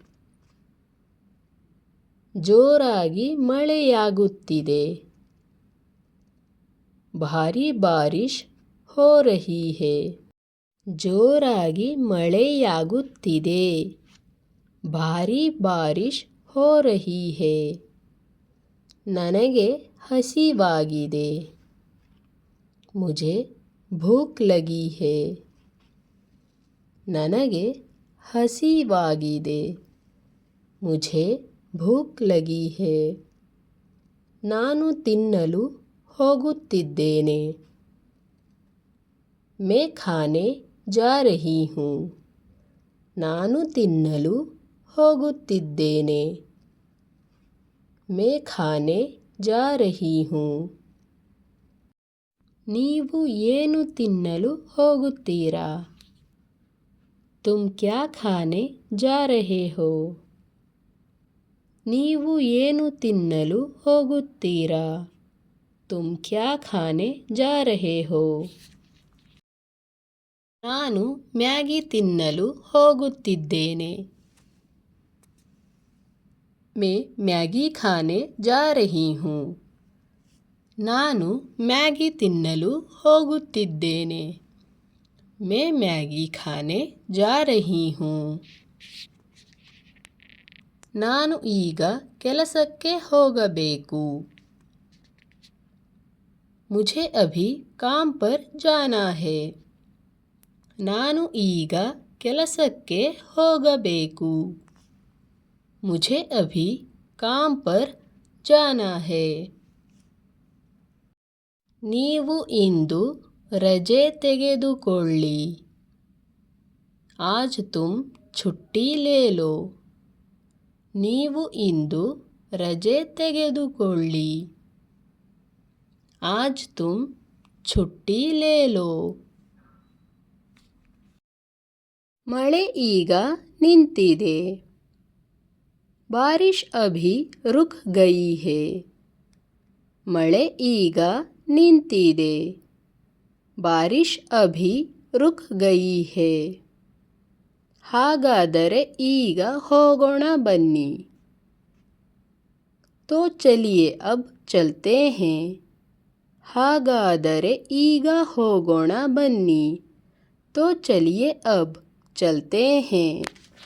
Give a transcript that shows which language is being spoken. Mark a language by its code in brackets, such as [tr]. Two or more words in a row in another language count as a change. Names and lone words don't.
[kn] ಜೋರಾಗಿ ಮಳೆಯಾಗುತ್ತಿದೆ. [hi] भारी बारिश हो रही है. [kn] ಜೋರಾಗಿ ಮಳೆಯಾಗುತ್ತಿದೆ. [hi] भारी बारिश हो रही है [kn] ನನಗೆ ಹಸಿವಾಗಿದೆ [hi] मुझे भूख लगी है [kn] ನನಗೆ ಹಸಿವಾಗಿದೆ [hi] मुझे भूख लगी है [kn] ನಾನು ತಿನ್ನಲು ಹೋಗುತ್ತಿದ್ದೇನೆ [hi] मैं खाने जा रही हूँ [kn] ನಾನು ತಿನ್ನಲು ಹೋಗುತ್ತಿದ್ದೇನೆ [hi] मैं खाने जा रही हूँ [kn] ನೀವು ಏನು ತಿನ್ನಲು ಹೋಗುತ್ತೀರಾ [hi] तुम क्या खाने जा रहे हो [kn] ನೀವು ಏನು ತಿನ್ನಲು ಹೋಗುತ್ತೀರಾ [hi] तुम क्या खाने जा रहे हो [kn] ನಾನು ಮ್ಯಾಗಿ ತಿನ್ನಲು ಹೋಗುತ್ತಿದ್ದೇನೆ [hi] मैं मैगी खाने जा रही हूँ [kn] ನಾನು ಮ್ಯಾಗಿ ತಿನ್ನಲು ಹೋಗುತ್ತಿದ್ದೇನೆ [hi] मैं मैगी खाने जा रही हूँ [kn] ನಾನು ಈಗ ಕೆಲಸಕ್ಕೆ ಹೋಗಬೇಕು [hi] मुझे अभी काम पर जाना है [kn] ನಾನು ಈಗ ಕೆಲಸಕ್ಕೆ ಹೋಗಬೇಕು [hi] मुझे अभी काम पर जाना है [kn] ನೀವು ಇಂದು ರಜೆ ತೆಗೆದುಕೊಳ್ಳಿ [hi] आज तुम छुट्टी ले लो [kn] ನೀವು ಇಂದು ರಜೆ ತೆಗೆದುಕೊಳ್ಳಿ [hi] आज तुम छुट्टी ले लो [kn] ಮಳೆ ಈಗ ನಿಂತಿದೆ [hi] बारिश अभी रुक गई है [kn] ಮಳೆ ಈಗ ನಿಂತಿದೆ [hi] बारिश अभी रुक गई है [kn] ಹಾಗಾದರೆ ಈಗ ಹೋಗೋಣ ಬನ್ನಿ [hi] तो चलिए अब चलते हैं [kn] ಹಾಗಾದರೆ ಈಗ ಹೋಗೋಣ ಬನ್ನಿ [hi] तो चलिए अब चलते हैं